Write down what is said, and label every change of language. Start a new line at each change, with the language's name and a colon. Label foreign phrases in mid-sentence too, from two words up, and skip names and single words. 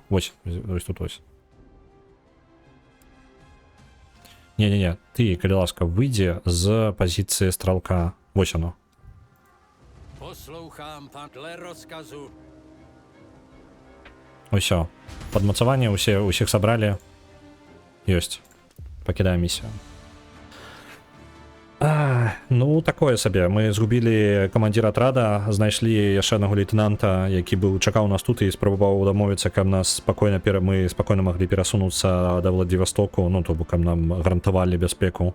Belarusian: Вось тут вось. Не. Ты, калі ласка, выйдзе з пазіцыі стралка. Вось оно.
Czech: Poslouchám, pan, dle rozkazu.
Belarusian: Усё. Падмацаванне усіх сабралі. Ёсць. Пакідаем місію. Ну, такое сабе. Мы згубілі камандзіра атрада, знайшлі яшчэ аднаго лейтенанта, які чакаў нас тут і спрабаваў дамовіцца, каб нас мы спакойна маглі перасунуцца да Владзівастоку, ну, то бок каб нам гарантавалі бяспеку.